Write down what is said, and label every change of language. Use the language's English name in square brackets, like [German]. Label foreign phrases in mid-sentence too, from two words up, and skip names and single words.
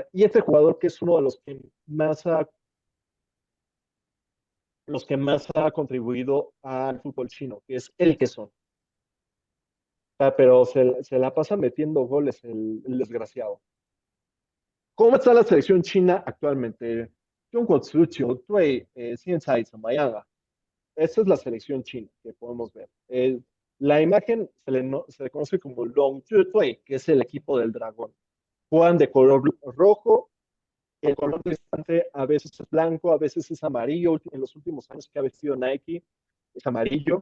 [Spanish] Y este jugador que es uno de los que más ha contribuido al fútbol chino, que es el Quesón. Pero se la pasa metiendo goles el desgraciado. ¿Cómo está la selección china actualmente? [Chinese] 中国足球队现在怎么样啊？ [Spanish] esa es la selección china que podemos ver. La imagen se le conoce como Long Zhui, que es el equipo del dragón. Juegan de color rojo, el color distante a veces es blanco, a veces es amarillo. En los últimos años que ha vestido Nike es amarillo.